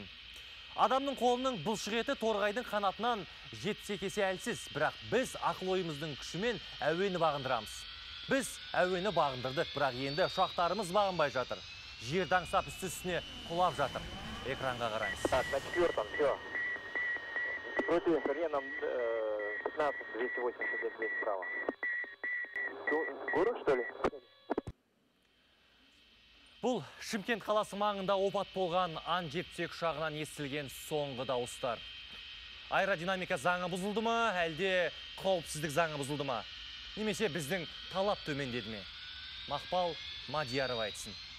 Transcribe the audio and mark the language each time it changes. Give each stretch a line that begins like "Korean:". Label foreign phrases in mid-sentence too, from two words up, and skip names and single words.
Kazakh: Адамның қолының бұлшық еті торғайдың қанатынан жетсе кесе әлсіз, бірақ біз ақыл ойымыздың күшімен әуені бағындырамыз. Біз әуені бағындырдық, бірақ енді ұшақтарымыз бағынбай жатыр. Жерді аңсап үсті-үстіне құлап жатыр. Экранға қараңыз.
Russian: Так, на 4-м, все. Против Реном 15, 280 лет справа. Город, что ли?
Kazakh: Бұл Шымкент қаласы маңында опат болған Ан-70 ұшағынан естілген соңғы дауыстар. Аэродинамика заңы бұзылды ма, әлде қауіпсіздік заңы бұзылды ма? Немесе біздің талап төмендеді ме? Мақпал Мадиярова айтсын.